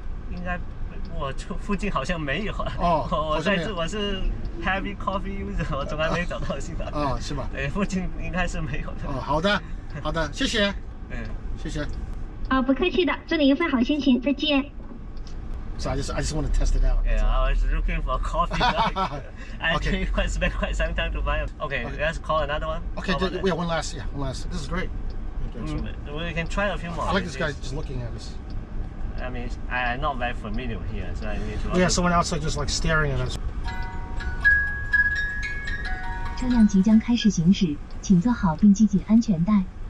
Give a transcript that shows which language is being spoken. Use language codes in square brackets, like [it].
[zh] 应该，我附近好像没有。我是 [en] Heavy Coffee user， [zh] 我从来没找到星巴克。是吧？对，附近应该是没有的。好的，谢谢。谢谢。不客气的，祝你一份好心情，再见。 [en] So I just want to test it out. Yeah, I was looking for coffee. I spent quite some time to find it. Okay, let's call another one. Okay, one last. This is great. We can try a few more. I like this guy just looking at us. I mean, I'm not very familiar here, so I need to. Yeah, someone outside just like staring at us. [zh] 车辆即将开始行驶，请坐好并系紧安全带。